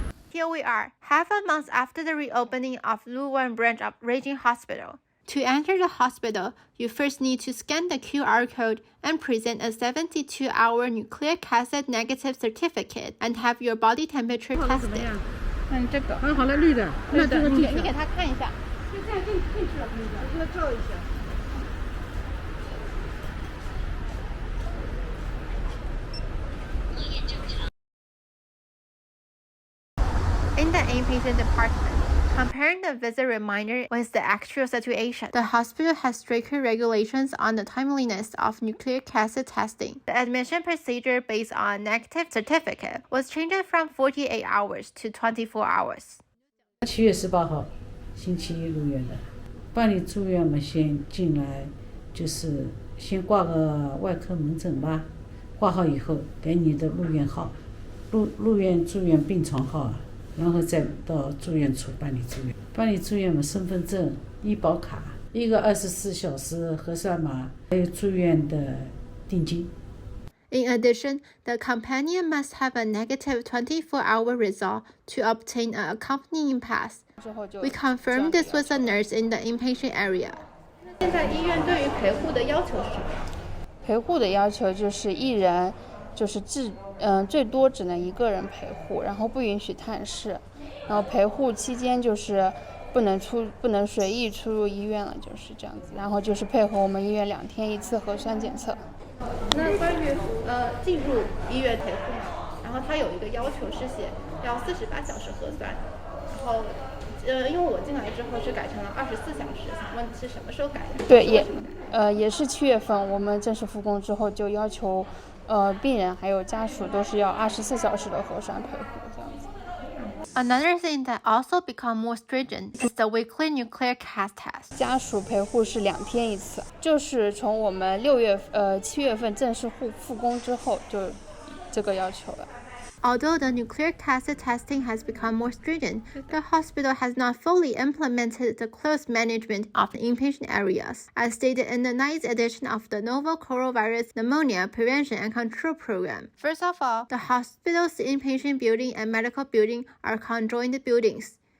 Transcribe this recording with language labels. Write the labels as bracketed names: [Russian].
[English] Here we are, half a month after the reopening of Luan branch of Beijing Hospital. To enter the hospital, you first need to scan the QR code and present a 72-hour nucleic acid negative certificate and have your body temperature tested. [Chinese] 这个好了，绿的，那这个你给他看一下。现在进去了，我给他照一下。 [English] In the inpatient department, comparing the visit reminder with the actual situation, the hospital has stricter regulations on the timeliness of nucleic acid testing. The admission procedure based on negative certificate was changed from 48 hours to 24 hours. [Chinese] 7月18号，星期一入院的，办理住院嘛，先进来就是先挂个外科门诊吧，挂号以后给你的入院号，入院住院病床号啊。然后再到住院处办理住院，办理住院嘛，身份证、医保卡，一个24小时核酸码，还有住院的定金。 [English] In addition, the companion must have a negative 24-hour result to obtain an accompanying pass. We confirmed this with a nurse in the inpatient area. [Chinese] 现在医院对于陪护的要求是什么？陪护的要求就是一人，就是最多只能一个人陪护，然后不允许探视，然后陪护期间就是不能随意出入医院了，就是这样子。然后就是配合我们医院2天1次核酸检测。那关于进入医院陪护嘛，然后它有一个要求是写要48小时核酸，然后因为我进来之后是改成了24小时，想问是什么时候改的？对，也是7月份我们正式复工之后就要求。病人还有家属都是要24小时的核酸陪护这样子。 [English] Another thing that also become more stringent is the weekly nucleic acid test. [Chinese] 家属陪护是2天1次，就是从我们7月份正式复工之后就这个要求了。 [English] Although the nucleic acid testing has become more stringent, the hospital has not fully implemented the close management of the inpatient areas, as stated in the 9th edition of the Novel Coronavirus Pneumonia Prevention and Control Program. First of all, the hospital's inpatient building and medical building are conjoined buildings.